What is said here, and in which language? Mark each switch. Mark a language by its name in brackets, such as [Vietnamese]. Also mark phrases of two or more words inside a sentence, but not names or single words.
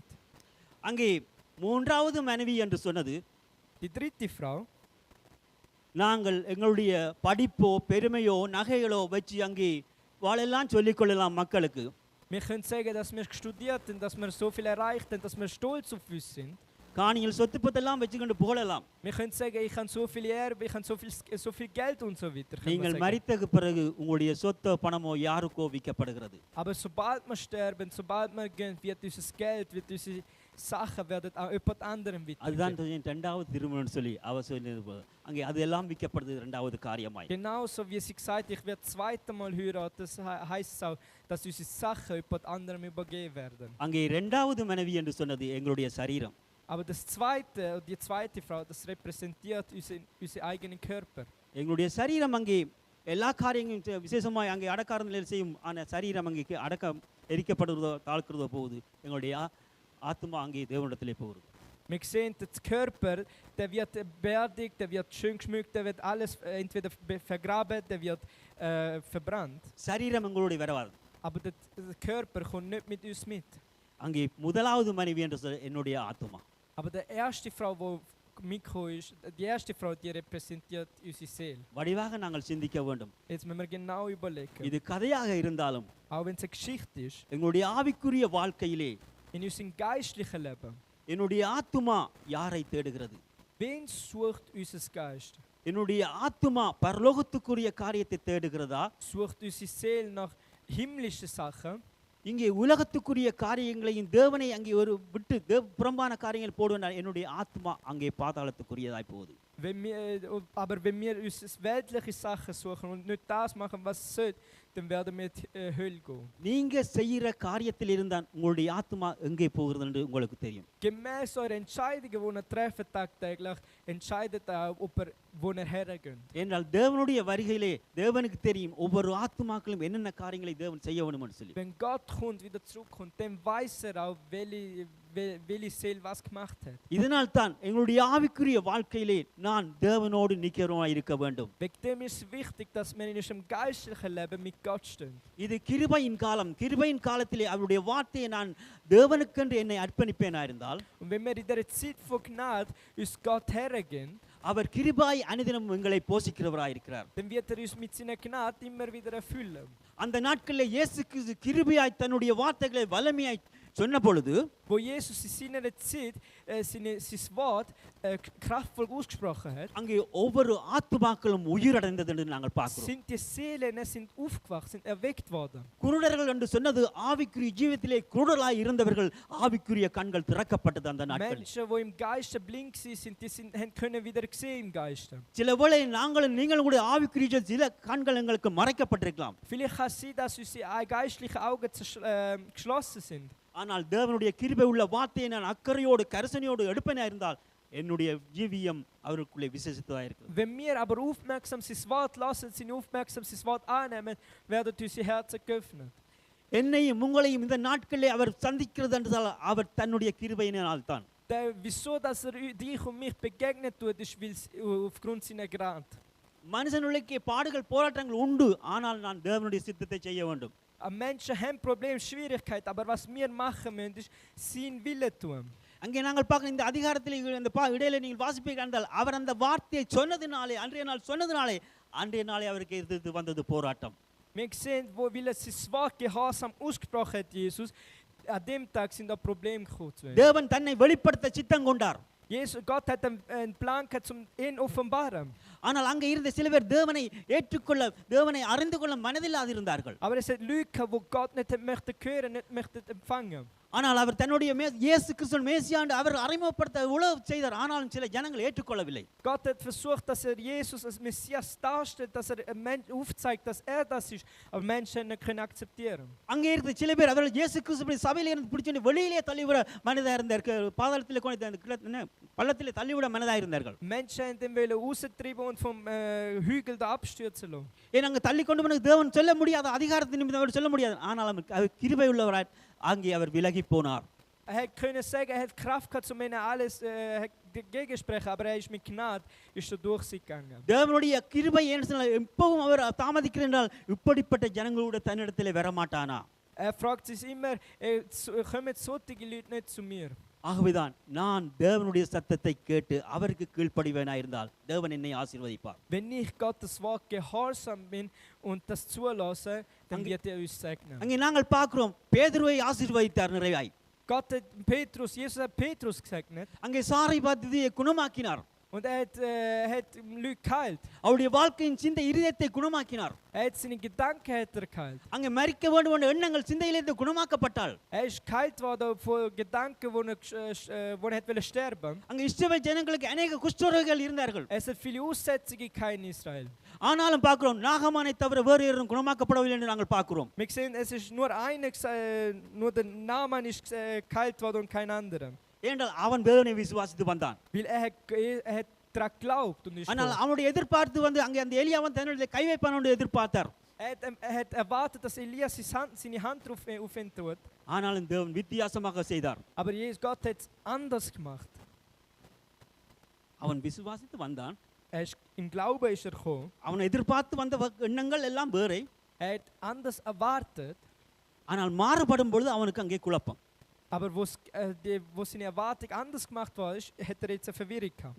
[Tamil] அங்கே 3வது மனைவி என்று சொன்னது, [German] Die dritte Frau, [Tamil] நாங்கள் எங்களுடைய படிப்போ பெருமையோ நகைகளோ வச்சு அங்கே வாழெல்லாம் சொல்லிக்கொள்ளலாம் மக்களுக்கு. [German] wir können sagen, dass wir studiert haben, dass wir so viel erreicht haben, dass wir stolz auf uns sind. [Tamil] காணியில் சொத்து பத்தெல்லாம் வச்சுக்கொண்டு போகலாம். [German] Wir können sagen, ich habe so viel Erbe, ich habe so viel Geld und so weiter. [Tamil] நீங்கள் மரித்த பிறகு உங்களுடைய சொத்தோ பணமோ யாருக்கோ விற்கப்படுகிறது. [German] Aber sobald wir sterben, sobald wir gehen, wird unser Geld, wird unsere Sachen werden auch jemand anderem [Tamil] அதுதான் [German] weitergegeben. [Tamil] 2வது திருமணம் சொல்லி அவர் சொன்னது. அங்கே அது எல்லாம் விற்கப்படுது 2வது காரியமாய். [German] Genauso wie sie gesagt hat, ich werde das zweite Mal heiraten, das heißt es auch, dass unsere Sachen jemand anderem übergeben werden. [Tamil] அங்கே 2வது மனைவி என்று சொன்னது எங்களுடைய சரீரம். [German] Aber das zweite, die zweite Frau, das repräsentiert unseren eigenen Körper. [Tamil] எங்களுடைய சரீரம் அங்கே எல்லா காரியங்களும் விசேஷமாய் அங்கே அடக்கார நிலையில் செய்யும் ஆன சரீரம் அங்கே அடக்கம் எரிக்கப்படுறதோ தாழ்க்கிறதோ போகுது. எங்களுடைய ஆத்மா அங்கே தேவனிடத்திலே போகுது. [German] Wir sehen, der Körper, der wird beerdigt, der wird schön geschmückt, der wird alles entweder vergraben, der wird verbrannt. [Tamil] சரீரம் எங்களுடைய வரவாது. [German] Aber der Körper kommt nicht mit uns mit. [Tamil] அங்கே முதலாவது மனைவி என்று சொல்ல என்னுடைய ஆத்மா. [German] Aber die erste Frau, die mitgekommen ist, die erste Frau, die repräsentiert unsere Seele. [Tamil] வடிவாக நாங்கள் சிந்திக்க வேண்டும். [German] Jetzt müssen wir genau überlegen. [Tamil] இது கதையாக இருந்தாலும் [German] Auch wenn es eine Geschichte ist, [Tamil] எங்களுடைய ஆவிக்குரிய வாழ்க்கையிலே [German] in unserem geistlichen Leben, [Tamil] என்னுடைய ஆத்துமா யாரை தேடுகிறது? [German] wen sucht unser Geist? [Tamil] என்னுடைய ஆத்துமா பரலோகத்துக்குரிய காரியத்தை தேடுகிறதா? [German] Sucht unsere Seele nach himmlischen Sachen? [Tamil] இங்கே உலகத்துக்குரிய காரியங்களையும் தேவனை அங்கே ஒரு விட்டு புறம்பான காரியங்கள் போடுவதால் என்னுடைய ஆத்மா அங்கே பாதாளத்துக்குரியதாய் போகுது. [German] Aber wenn wir uns weltliche Sachen suchen und nicht das machen, was es sollte, dann werden wir in die Hölle gehen. [Tamil] நீங்க செய்யற காரியத்தில் இருந்தால் உங்களுடைய ஆத்மா எங்கே போகிறது என்று உங்களுக்கு தெரியும். [German] Gemäß eurer Entscheidungen, die ihr trefft tagtäglich, entscheidet auch, wo ihr hergeht. [Tamil] என்றால் தேவனுடைய வருகையிலே தேவனுக்கு தெரியும் ஒவ்வொரு ஆத்மாக்களும் என்னென்ன காரியங்களை தேவன் செய்ய வேண்டும் என்று சொல்லி. [German] Wenn Gott kommt, wieder zurückkommt, dann weiß auch, welche Seele was gemacht hat. [Tamil] இதனால் தான் எங்களுடைய ஆவிக்குரிய வாழ்க்கையிலே நான் தேவனோடு நிக்கிறவனாய் இருக்க வேண்டும். [German] Wegen dem ist es wichtig, dass wir in unserem geistlichen Leben mit Gott stehen. [Tamil] இது கிருபையின் காலம். கிருபையின் காலத்திலே அவருடைய வார்த்தையை நான் தேவனுக்கென்று என்னை அர்ப்பணிப்பேனா இருந்தால், [German] Und wenn wir in dieser Zeit von Gnade uns Gott hergehen, [Tamil] அவர் கிருபாய் அனுதினம் எங்களை போஷிக்கிறவராய் இருக்கிறார். [German] dann wird uns mit seiner Gnade immer wieder erfüllen. [Tamil] அந்த நாட்களில் இயேசு கிறிஸ்து கிருபையாய் தன்னுடைய வார்த்தைகளை வல்லமையாய் சொன்ன பொழுது, [German] wo Jesus in seiner Zeit sein Wort kraftvoll ausgesprochen hat, [Tamil] அங்கே ஒவ்வொரு ஆத்துமாக்களும் உயிரடைந்தது என்று நாங்கள் பார்க்கிறோம். [German] sind die Seelen sind aufgewacht, sind erweckt worden. [Tamil] குருடர்கள் என்று சொன்னது ஆவிக்குரிய ஜீவிதத்திலே குருடராய் இருந்தவர்கள் ஆவிக்குரிய கண்கள் திறக்கப்பட்டது அந்த நாட்களில். [German] Menschen, die im Geiste blind sind, können wieder sehen im Geiste. [Tamil] சில வேளை நீங்களும் கூட ஆவிக்குரிய சில கண்கள் எங்களுக்கு மறைக்கப்பட்டிருக்கலாம். [German] Vielleicht kann es sein, dass unsere geistlichen Augen geschlossen sind. [Tamil] ஆனால் தேவனுடைய கிருபை உள்ள வார்த்தையை நான் அக்கறையோடு கரிசனையோடு எடுப்பேனா இருந்தால் என்னுடைய ஜீவியம் அவருக்குள்ளே விசேஷித்ததாக இருக்கிறது. [German] Wenn wir aber aufmerksam sein Wort lassen, sind aufmerksam sein Wort annehmen, werden unsere Herzen geöffnet. [Tamil] என்னையும் உங்களையும் இந்த நாட்களிலே அவர் சந்திக்கிறது என்றால் அவர் தன்னுடைய கிருபையினால் தான். [German] Wieso, dass dich und mich begegnet tut, ist aufgrund seiner Gnade. [Tamil] மனுஷனுக்கு பாடுகள் போராட்டங்கள் உண்டு, ஆனால் நான் தேவனுடைய சித்தத்தை செய்ய வேண்டும். [German] Menschen haben Probleme, Schwierigkeiten, aber was wir machen müssen, ist sein Wille tun. [Tamil] அங்கே நாங்கள் பார்க்க இந்த அதிகாரத்தில் இந்த இடையில நீங்கள் வாசிப்பீர்கள் என்றால் அவர் அந்த வார்த்தையை சொன்னதினாலே அன்றைய நாளே அவருக்கு எதிர்த்து வந்தது போராட்டம். [German] Wir sehen, weil er sein Wort gehorsam ausgesprochen hat, Jesus, an dem Tag sind da Probleme gekommen. [Tamil] தேவன் தன்னை வெளிப்படுத்த சித்தம் கொண்டார். [German] Gott hat einen Plan gehabt, um ihn offenbaren. [Tamil] ஆனால் அங்கே இருந்த சில பேர் தேவனை ஏற்றுக்கொள்ள தேவனை அறிந்து கொள்ள மனதில்லாது இருந்தார்கள். [German] Aber es hat Leute, wo Gott nicht möchte hören, nicht möchte empfangen. [Tamil] ஆனால் அவர் தன்னுடைய இயேசு கிறிஸ்து மேசியாண்டு அவர் அறிமுகப்படுத்த உழவு செய்தார். ஆனாலும் சில ஜனங்கள் ஏற்றுக்கொள்ளவில்லை. [German] Gott hat versucht, dass Jesus als Messias darstellt, dass Menschen aufzeigt, dass das ist, aber Menschen nicht können akzeptieren. [Tamil] அங்கே இருந்த சில பேர் அவர்கள் இயேசு கிறிஸ்துவை சபையில இருந்து பிடிச்சு வெளியிலே தள்ளிவிட மனதா இருந்தார்கள். பாதாளத்திலே கொண்டு பள்ளத்திலே தள்ளிவிட மனதா இருந்தார்கள். [German] Menschen den wollen raustrieben und vom Hügel da abstürzen lassen. [Tamil] அங்கே தள்ளி கொண்டு போன தேவன் சொல்ல முடியாத அதிகாரத்தின் நிமித்தம் அவர் சொல்ல முடியாது. ஆனால் அவர் கிருபை உள்ளவராய் அங்கே அவர் விலகி போனார். [German] Hätte können sagen, hat Kraft gehabt, um ihnen alles gegensprechen, aber ist mit Gnade ist durchgegangen. [Tamil] தேவனுடைய கிருபை என்ன எப்பவும் அவர் தாமதிக்கிறார் என்றால் இப்படிப்பட்ட ஜனங்களோட தன்னிடத்திலே வர மாட்டானா? [German] Fragt sich immer, kommen solche Leute nicht zu mir. [Tamil] ஆகவேதான் நான் தேவனுடைய சத்தத்தை கேட்டு அவருக்கு கீழ்ப்படிவேனாய் இருந்தால் தேவன் என்னை ஆசீர்வதிப்பார். [German] Wenn ich Gottes Wort gehorsam bin und das zulasse, dann wird uns segnen. [Tamil] அங்கே நாங்கள் பார்க்கிறோம் பேதுருவை ஆசீர்வதித்தார் நிறைவாய். [German] Gott hat Petrus, Jesus hat Petrus gesegnet. [Tamil] அங்கே சாரை பார்த்து குணமாக்கினார். [German] Und hat Leute geheilt. [Tamil] அவருடைய வாழ்க்கையின் சிந்தை இருதயத்தை குணமாக்கினார். [German] Hat seine Gedanken geheilt. [Tamil] அங்கே மரிக்க வேண்டும் என்ற எண்ணங்கள் சிந்தையிலிருந்து குணமாக்கப்பட்டாள். [German] Ist geheilt worden von Gedanken, wo er wollte sterben. [Tamil] அங்கே இஸ்ரவேல் ஜனங்களுக்கு अनेक குஷ்டரோகிகள் இருந்தார்கள். [German] Es hat viele Aussätzige in Israel. [Tamil] ஆனாலும் பார்க்கிறோம் நாகமானை தவிர வேறு யாரும் குணமாக்கப்படவில்லை என்று நாங்கள் பார்க்கிறோம். [German] Wir sehen, es ist nur nur der Naaman ist geheilt worden und kein anderer. [Tamil] ஏனென்றால் அவன் தேவனை விசுவாசித்து வந்தான். [German] Weil er hat daran geglaubt und ist. [Tamil] ஆனால் அவனுடைய எதிர்பார்த்து வந்து அங்கே அந்த எலியாவன் தன்னுடைய கை வைப்பான் என்று எதிர்பார்த்தார். [German] Er hat erwartet, dass Elias seine Hand auf ihn tut. [Tamil] ஆனாலும் தேவன் வித்தியாசமாக செய்தார். [German] Aber Gott hat es anders gemacht. [Tamil] அவன் விசுவாசித்து வந்தான். [German] Im Glauben ist gekommen. [Tamil] அவன் எதிர்பார்த்து வந்த எண்ணங்கள் எல்லாம் வேறே. [German] Er hat anders erwartet. [Tamil] ஆனால் மாறுபடும் பொழுது அவனுக்கு அங்கே குழப்பம். [German] Aber wo seine Erwartung anders gemacht war, hat er jetzt eine Verwirrung gehabt.